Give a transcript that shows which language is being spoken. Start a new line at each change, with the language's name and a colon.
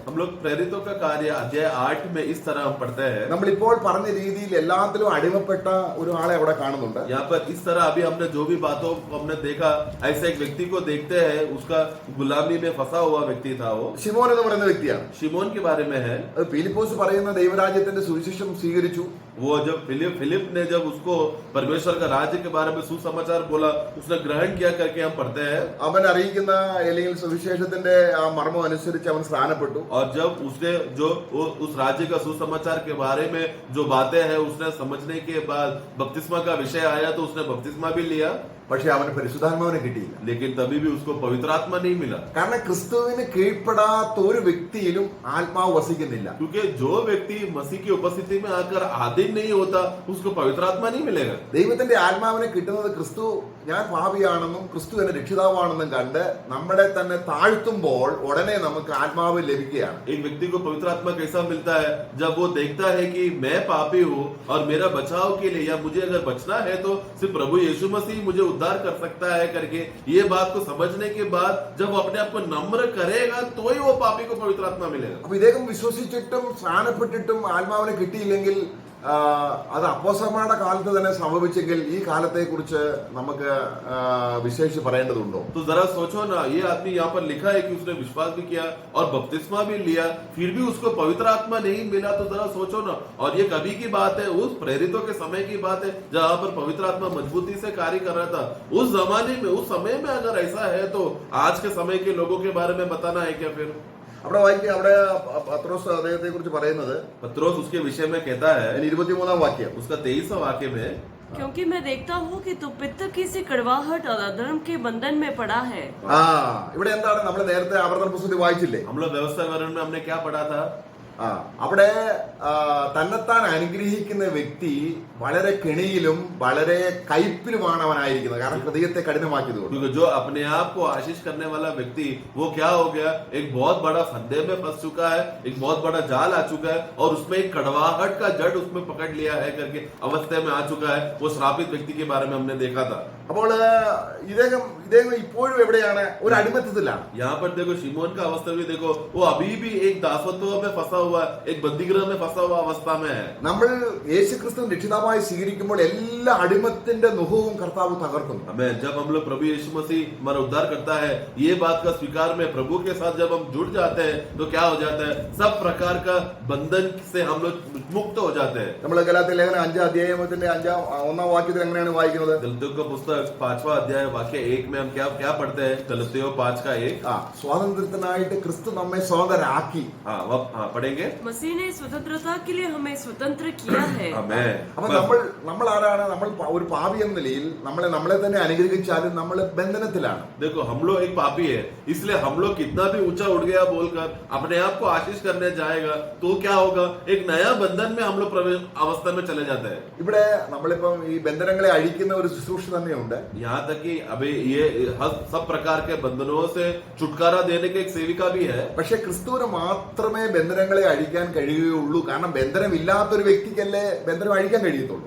Hindi: हम लोग प्रेरितों का कार्य अध्याय 8 में इस तरह हम पढ़ते हैं.
Malayalam: നമ്മളിപ്പോൾ പറഞ്ഞ രീതിയിൽ എല്ലാത്തിലും അടിമപ്പെട്ട ഒരാളെ അവിടെ കാണുന്നുണ്ട്.
Hindi: यहाँ पर इस तरह अभी हमने जो भी बातों को हमने देखा, ऐसे एक व्यक्ति को देखते हैं, उसका गुलामी में फंसा हुआ व्यक्ति था. वो
Malayalam: ശിമോൻ എന്ന് പറയുന്ന വ്യക്തിയാണ്.
Hindi: शिमोन के बारे में है.
Malayalam: അത് ഫിലിപ്പോസ് പറയുന്ന ദൈവരാജ്യത്തിന്റെ സുവിശേഷം സ്വീകരിച്ചു.
Hindi: वो जब फिलिप ने जब उसको परमेश्वर का राज्य के बारे में सुसमाचार बोला, उसने ग्रहण किया करके हम पढ़ते हैं.
Malayalam: അവൻ അറിയിക്കുന്ന അല്ലെങ്കിൽ സുവിശേഷത്തിന്റെ ആ മർമ്മം അനുസരിച്ച് അവൻ സ്നാനപ്പെട്ടു.
Hindi: और जब उसने जो उस राज्य का सुसमाचार के बारे में जो बातें हैं उसने समझने के बाद बपतिस्मा का विषय आया तो उसने बपतिस्मा भी लिया.
Malayalam: പക്ഷെ അവന് പരിശുദ്ധാത്മാവിനെ കിട്ടിയില്ല.
Hindi: लेकिन तभी भी उसको पवित्र आत्मा नहीं मिला.
Malayalam: കാരണം ക്രിസ്തുവിന് കീഴ്പ്പെടാത്ത ഒരു വ്യക്തിയിലും ആത്മാവ് വസിക്കുന്നില്ല.
Hindi: क्योंकि जो व्यक्ति मसीह की उपस्थिति में आकर आधीन नहीं होता, उसको पवित्र आत्मा नहीं मिलेगा.
Malayalam: ദൈവത്തിന്റെ ആത്മാവിനെ കിട്ടുന്നത് ക്രിസ്തു ഞാൻ പാപിയാണെന്നും ക്രിസ്തു എന്നെ രക്ഷിതാവാണെന്നും കണ്ട് നമ്മളെ തന്നെ താഴ്ത്തുമ്പോൾ ഉടനെ നമുക്ക് ആത്മാവ് ലഭിക്കുകയാണ്.
Hindi: एक व्यक्ति को पवित्र आत्मा कैसा मिलता है? जब वो देखता है कि मैं पापी हूँ और मेरा बचाव के लिए या मुझे अगर बचना है तो सिर्फ प्रभु यीशु मसीह मुझे उद्धार कर सकता है करके ये बात को समझने के बाद जब वो अपने आप को नम्र करेगा तो ही वो पापी को पवित्र आत्मा मिलेगा.
Malayalam: അപ്പൊ ഇദ്ദേഹം വിശ്വസിച്ചിട്ടും സ്നാനപ്പെട്ടിട്ടും ആത്മാവിനെ കിട്ടിയില്ലെങ്കിൽ അത് അപ്പോസ്തലന്മാരുടെ കാലത്ത് തന്നെ സംഭവിച്ചെങ്കിൽ ഈ കാലത്തെ കുറിച്ച് നമുക്ക് വിശേഷിച്ച് പറയേണ്ടതുണ്ടോ?
Hindi: तो जरा सोचो ना, ये आदमी यहाँ पर लिखा है कि उसने विश्वास भी किया और बपतिस्मा भी लिया, फिर भी उसको पवित्र आत्मा नहीं मिला. तो जरा सोचो ना. और ये कभी की बात है? उस प्रेरितों के समय की बात है जहाँ पर पवित्र आत्मा मजबूती से कार्य कर रहा था. उस जमाने में उस समय में अगर ऐसा है तो आज के समय के लोगों के बारे में बताना है क्या फिर?
Malayalam: അവിടെ വായിക്കുക, അവിടെ പത്രോസ് അദ്ദേഹത്തെ കുറിച്ച് പറയുന്നത്
Hindi: पत्रोस उसके विषय में कहता है,
Malayalam: 23-ാം വാക്യം.
Hindi: उसका 23वां वाक्य में, क्योंकि मैं देखता हूँ कि तू पित्त की सी कड़वाहट और अधर्म के बंधन में पड़ा है.
Malayalam: ഇവിടെ എന്താണ് നമ്മൾ നേരത്തെ ആവർത്തന പുസ്തകത്തിൽ വായിച്ചില്ലേ?
Hindi: हम लोग व्यवस्था वर्ण में हमने क्या पढ़ा था?
Malayalam: അവിടെ തന്നെത്താൻ അനുഗ്രഹിക്കുന്ന വ്യക്തി വളരെ കെണിയിലും വളരെ കയ്പിലുമാണ് അവനായിരിക്കുന്നത്. കാരണം ഹൃദയത്തെ കഠിനമാക്കിയതുകൊണ്ട്.
Hindi: क्योंकि जो अपने आप को आशीष करने वाला व्यक्ति वो क्या हो गया, एक बहुत बड़ा फंदे में फंस चुका है, एक बहुत बड़ा जाल आ चुका है और उसमें एक कड़वाहट का जड़ उसमें पकड़ लिया है करके अवस्था में आ चुका है. वो श्रापित व्यक्ति के बारे में हमने देखा था.
Malayalam: അപ്പോൾ ഇദ്ദേഹം ഇപ്പോഴും എവിടെയാണ്? ഒരു അടിമത്തത്തിലാണ്.
Hindi: यहाँ पर देखो शिमोन का अवस्था भी देखो, वो अभी भी एक दासत्व में फंसा हुआ, एक बंदीगृह में फंसा हुआ अवस्था में है.
Malayalam: നമ്മൾ യേശുക്രിസ്തു രക്ഷിതാവായി സ്വീകരിക്കുമ്പോൾ എല്ലാ അടിമത്തിന്റെ നുഹവും കർത്താവ് തകർക്കുന്നു.
Hindi: हमें जब हम लोग प्रभु यीशु मसीह हमारा उद्धार करता है, ये बात का स्वीकार में प्रभु के साथ जब हम जुड़ जाते हैं तो क्या हो जाता है? सब प्रकार का बंधन से हम लोग मुक्त हो जाते हैं.
Malayalam: നമ്മൾ ഗലാത്യ ലേഖനം 5-ാം അധ്യായത്തിന്റെ 1-ാം വാക്യത്തിൽ എങ്ങനെയാണ് വായിക്കുന്നത്?
Hindi: गलतियों का पुस्तक 5वां अध्याय वाक्य 1 में हम क्या पढ़ते हैं? गलतियों 5:1.
Malayalam: സ്വാതന്ത്ര്യത്തിനായിട്ട് ക്രിസ്തു നമ്മെ സ്വതന്ത്രരാക്കി.
Hindi: पढ़ेंगे. मसीह ने स्वतंत्रता के लिए हमें स्वतंत्र किया है.
Malayalam: അപ്പൊ നമ്മൾ ആരാണ്? നമ്മൾ ഒരു പാപി എന്ന നിലയിൽ നമ്മളെ തന്നെ അനുഗ്രഹിച്ചാലും നമ്മൾ ബന്ധനത്തിലാണ്.
Hindi: देखो हम लोग एक पापी है, इसलिए हम लोग कितना भी ऊंचा उठ गया बोलकर अपने आप को आशीष करने जाएगा तो क्या होगा? एक नया बंधन में हम लोग प्रवेश अवस्था में चले जाते हैं.
Malayalam: ഇവിടെ നമ്മളിപ്പം ഈ ബന്ധനങ്ങളെ അഴിക്കുന്ന ഒരു ശുശ്രൂഷ തന്നെയുണ്ട്.
Hindi: यहाँ तक कि अभी ये सब प्रकार के बंधनों से छुटकारा देने की एक सेविका भी है.
Malayalam: പക്ഷെ ക്രിസ്തുവിന് മാത്രമേ ബന്ധനങ്ങളെ അഴിക്കാൻ കഴിയുകയുള്ളൂ. കാരണം ബന്ധനമില്ലാത്തൊരു വ്യക്തിക്കല്ലേ ബന്ധനം അഴിക്കാൻ കഴിയത്തുള്ളൂ.